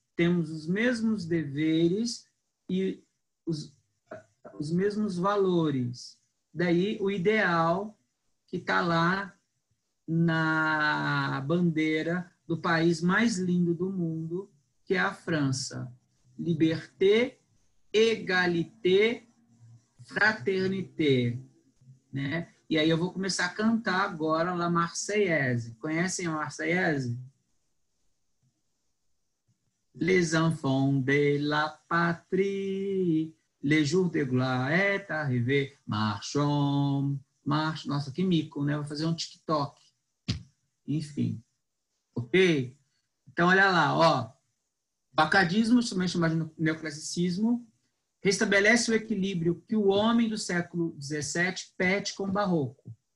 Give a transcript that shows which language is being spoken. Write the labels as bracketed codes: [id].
[pt] Temos os mesmos deveres e os mesmos valores. Daí o ideal que está lá na bandeira do país mais lindo do mundo, que é a França. [fr] Liberté, égalité, fraternité. [pt] Né? E aí eu vou começar a cantar agora a Marseillaise. Conhecem a Marseillaise? [fr] Les enfants de la patrie Le jour de gloire est arrivé, marchons, marche. [pt] Nossa, que mico, né? Vou fazer um TikTok. Enfim. Ok? Então, olha lá, ó. O arcadismo, também chamado de neoclassicismo, restabelece o equilíbrio que o homem do século XVII perde com o barroco.